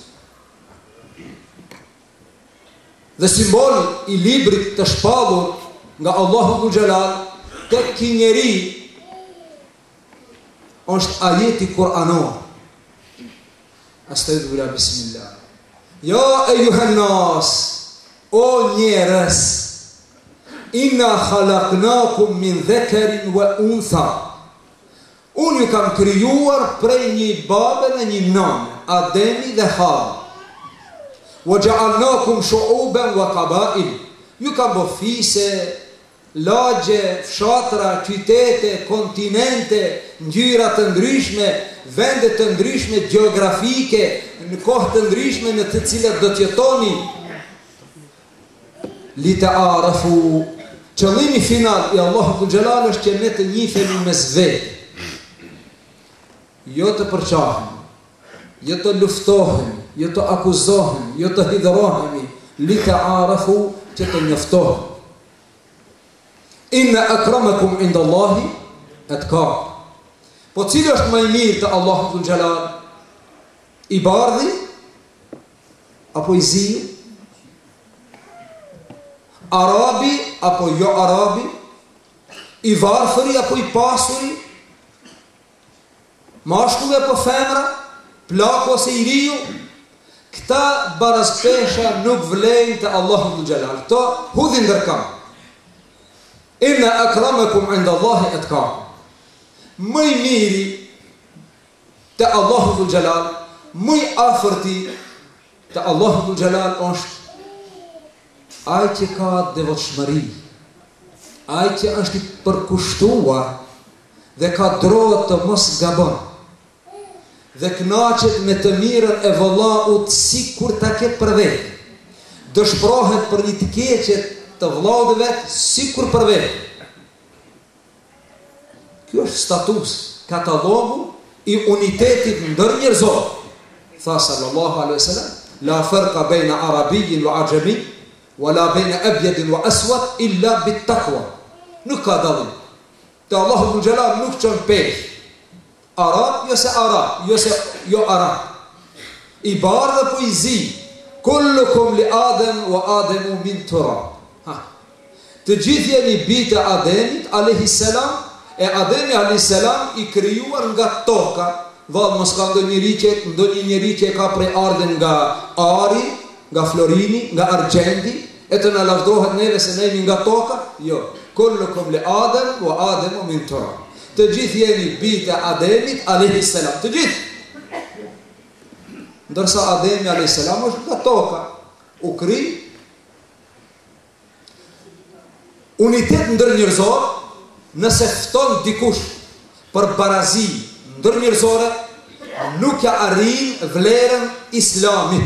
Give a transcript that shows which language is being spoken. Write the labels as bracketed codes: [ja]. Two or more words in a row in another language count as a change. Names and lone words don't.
[sq] Dhe simbol i librit të shpallur nga Allahu Dhul Jalal tek ky njeri është ajeti Kur'anor. [ar] أستغفر الله، بسم الله. يا أيها الناس, [sq] o njerëz, [ar] إنا خلقناكم من ذكر وأنثى. [sq] Unë ju kam krijuar prej një babe dhe një nane, Ademi dhe Hawa. [ar] وجعلناكم شعوبا وقبائل. [sq] Ju kam bë fise, lagje, fshatra, qytete, kontinente, ngjyra të ndryshme, vende të ndryshme gjeografike, në kohë të ndryshme në të cilat do të jetoni. [ar] لتعارفوا. [sq] Qëllimi final i Allahu Dhul Jalal është që ne të njihemi mes vetë. Jo të përqahemi, jo të luftohemi, jo të akuzohemi, jo të hidhrohemi, [ar] لتعارفوا, [sq] që të njoftohemi. [ar] إن أكرمكم عند الله أتقاكم. [sq] Po cilë është më i mirë të Allahu Dhul Jalal? I bardhi apo i ziu? Arabi apo jo arabi? I varfëri apo i pasuri? Mashkulli apo femra? Plak ose i riu? Këta barazpesha nuk vlejnë të Allahu Dhul Jalal. To hudhin ndërkam. [ar] إن أكرمكم عند الله أتقاكم. [sq] Më i miri të Allahu Dhul Jalal, më i afërti të Allahu Dhul Jalal është ai që ka devotshmëri, ai që është i përkushtuar dhe ka drotë të mos gabon, dhe kënaqet me të mirën e vëllaut sikur ta ketë për vetë, dëshpërohet për një të keqet të vëllaut vet sikur për vetë. Ky është status, katalogu i unitetit ndërnjerëzor. [ar] Tha صلى الله عليه وسلم لا فرق بين عربي وعجمي ولا بين أبيض وأسود إلا بالتقوى. [sq] Nuk ka dallim. Te Allahu Dhul Jalal nuk çon pesh. Arab, jo arab. I bardhë po i zi. [ar] كلكم لآدم وآدم من تراب. [sq] Të gjithë jeni bijtë e Ademit [ar] عليه السلام, [sq] e Ademi [ar] عليه السلام [sq] i krijuar nga toka. Vallë mos ka ndonjë njeri që ka prej ardhen nga ari, nga florini, nga argjendi, e të na lavdrohet neve se ne jemi nga toka? Jo. [ar] كلكم لآدم وآدم من تراب. [sq] Të gjithë jeni bijtë e Ademit [ar] عليه السلام, [sq] të gjithë. Ndërsa Ademi [ar] عليه السلام [sq] është nga toka, u kri. Unitet ndërnjerëzor, nëse fton dikush për barazi ndërnjerëzore, nuk ja arrin vlerën islamit.